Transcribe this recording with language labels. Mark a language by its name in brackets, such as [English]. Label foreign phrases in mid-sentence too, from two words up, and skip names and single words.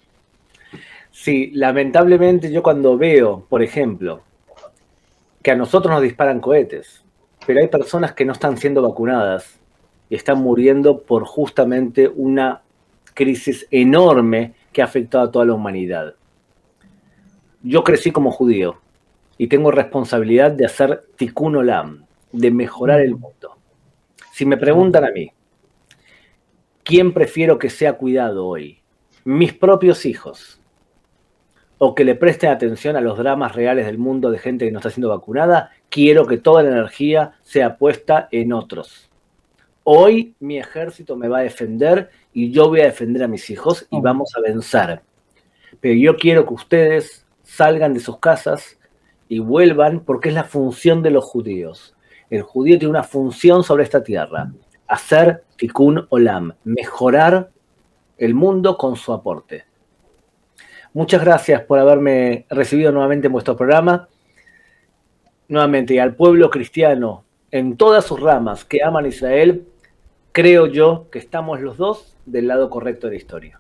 [Spanish] Sí, lamentablemente yo cuando veo, por ejemplo, que a nosotros nos disparan cohetes, pero hay personas que no están siendo vacunadas y están muriendo por justamente una crisis enorme que ha afectado a toda la humanidad. Yo crecí como judío y tengo responsabilidad de hacer [Hebrew] תיקון עולם, [Spanish] de mejorar el mundo. Si me preguntan a mí, ¿quién prefiero que sea cuidado hoy? ¿Mis propios hijos? ¿O que le presten atención a los dramas reales del mundo de gente que no está siendo vacunada? Quiero que toda la energía sea puesta en otros. Hoy mi ejército me va a defender y yo voy a defender a mis hijos y vamos a vencer. Pero yo quiero que ustedes salgan de sus casas y vuelvan porque es la función de los judíos. El judío tiene una función sobre esta tierra, hacer [Hebrew] תיקון עולם, [Spanish] mejorar el mundo con su aporte. Muchas gracias por haberme recibido nuevamente en vuestro programa. Nuevamente, al pueblo cristiano, en todas sus ramas que aman a Israel, creo yo que estamos los dos del lado correcto de la historia.